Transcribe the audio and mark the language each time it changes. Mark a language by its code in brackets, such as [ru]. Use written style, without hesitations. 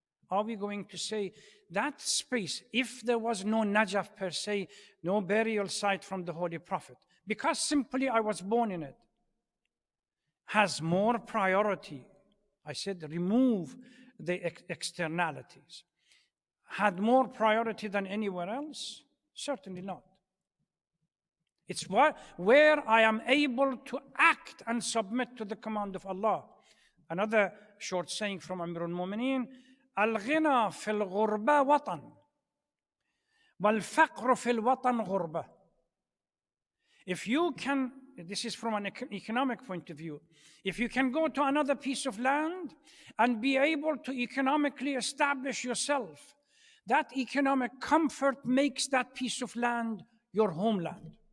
[en] Are we going to say that space, if there was no Najaf per se, no burial site from the Holy Prophet, because simply I was born in it, has more priority? I said remove the externalities. Had more priority than anywhere else? Certainly not. It's where I am able to act and submit to the command of Allah. Another short saying from Amir al-Mu'mineen, [ar] الغنى في الغربة وطن والفقر في الوطن غربة. [en] If you can, this is from an economic point of view, if you can go to another piece of land and be able to economically establish yourself, that economic comfort makes that piece of land your homeland.